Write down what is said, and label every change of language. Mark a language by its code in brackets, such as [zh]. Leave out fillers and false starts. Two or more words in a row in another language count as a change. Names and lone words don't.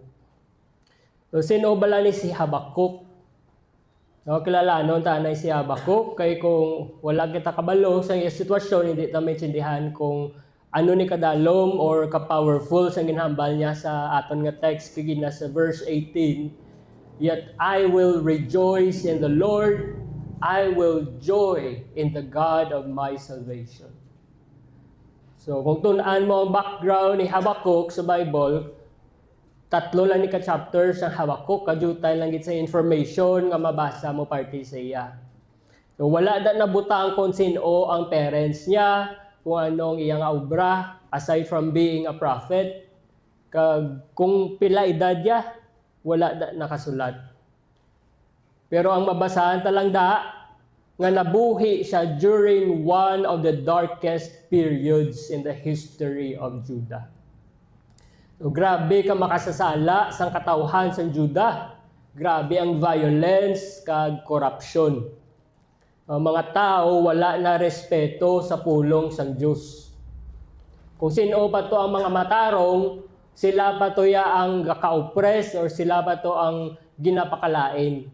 [hil] So, sino bala ni si Habakuk? No, kilalanon tanay si Habakuk, kay kung wala kita kabalo sa iyang sitwasyon, hindi ta maintindihan kung ano ni kadalom or ka-powerful sa ginhambal niya sa aton nga text kay gina sa verse 18. [en] Yet I will rejoice in the Lord, I will joy in the God of my salvation. [hil] So kung tunaan mo ang background ni Habakuk sa Bible, tatlo lang ni ka-chapter sa Habakuk, kadyutay lang gid sa information nga mabasa mo parte sa iya. So wala da nabutang kung sino ang parents niya, kung anong iyang obra, [en] aside from being a prophet. [hil] Kag kung pila edad niya, wala da nakasulat. Pero ang mabasahan talang da, nga nabuhi siya [en] during one of the darkest periods in the history of Judah. [hil] So, grabe ka makasasala sang katawhan sang Judah. Grabe ang violence kag corruption. Ang mga tao wala na respeto sa pulong sang Dios. Kung sino pa to ang mga matarong, sila pa to ya ang gaka-oppress or sila pa to ang ginapakalain.